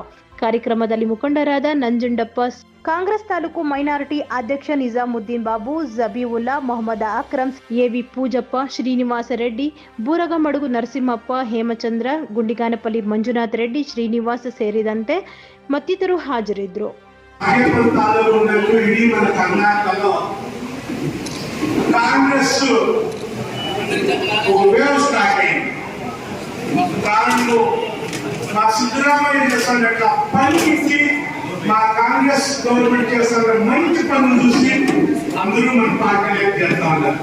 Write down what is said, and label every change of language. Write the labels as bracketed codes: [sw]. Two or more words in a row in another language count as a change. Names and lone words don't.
[kn] ಕಾರ್ಯಕ್ರಮದಲ್ಲಿ ಮುಖಂಡರಾದ ನಂಜುಂಡಪ್ಪ, ಕಾಂಗ್ರೆಸ್ ತಾಲೂಕು ಮೈನಾರಿಟಿ ಅಧ್ಯಕ್ಷ ನಿಜಾಮುದ್ದೀನ್ ಬಾಬು, ಜಬೀವುಲ್ಲಾ, ಮೊಹಮ್ಮದ್ ಅಕ್ರಮ್, ಎ.ವಿ. ಪೂಜಪ್ಪ, ಶ್ರೀನಿವಾಸ ರೆಡ್ಡಿ, ಬೂರಗಮಡುಗು ನರಸಿಂಹಪ್ಪ, ಹೇಮಚಂದ್ರ, ಗುಂಡಿಗಾನಪಲ್ಲಿ ಮಂಜುನಾಥ್ ರೆಡ್ಡಿ, ಶ್ರೀನಿವಾಸ ಸೇರಿದಂತೆ ಮತ್ತಿತರರು ಹಾಜರಿದ್ದರು. [te] మా సిద్ధరామయ్య చేస్తున్నట్ల పనికి మా కాంగ్రెస్ గవర్నమెంట్ చేస్తున్న మంచి పనులు చూసి అందరూ మన పార్టీలోకి చేస్తా ఉన్నారు.